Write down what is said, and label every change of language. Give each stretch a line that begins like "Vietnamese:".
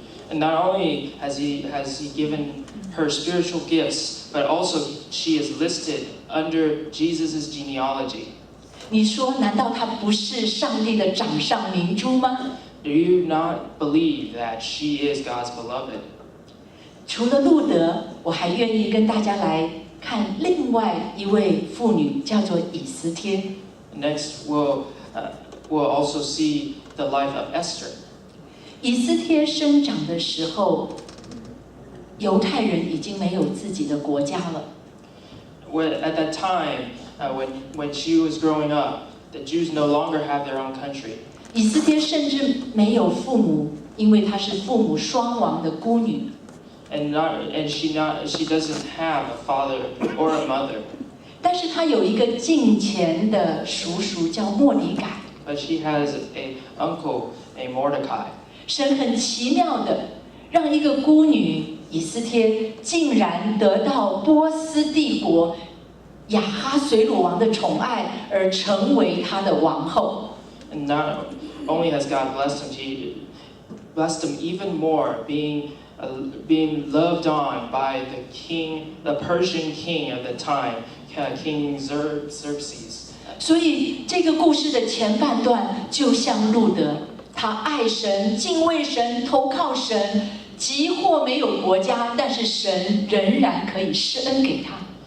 English: And not only has he given her spiritual gifts, but also she is listed under Jesus' genealogy.
Chinese: 你说，难道她不是上帝的掌上明珠吗？
English: Do you not believe that she is God's beloved?
Chinese: 除了路德，我还愿意跟大家来看另外一位妇女，叫做以斯帖。
English: Next, we'll also see the life of Esther.
Chinese: 以斯帖生长的时候，犹太人已经没有自己的国家了。
English: At that time, when she was growing up, the Jews no longer have their own country.
Chinese: 以斯帖甚至没有父母，因为她是父母双亡的孤女。
English: And she doesn't have a father or a mother.
Chinese: 但是她有一个敬虔的叔叔叫莫尼改。
English: But she has an uncle named Mordecai.
Chinese: 神很奇妙的让一个孤女以斯帖竟然得到波斯帝国亚哈随鲁王的宠爱，而成为他的王后。
English: And not only has God blessed him, he blessed him even more, being loved on by the Persian king of the time, King Xerxes.
Chinese: 所以这个故事的前半段就像路德，他爱神、敬畏神、投靠神，即或没有国家，但是神仍然可以施恩给他。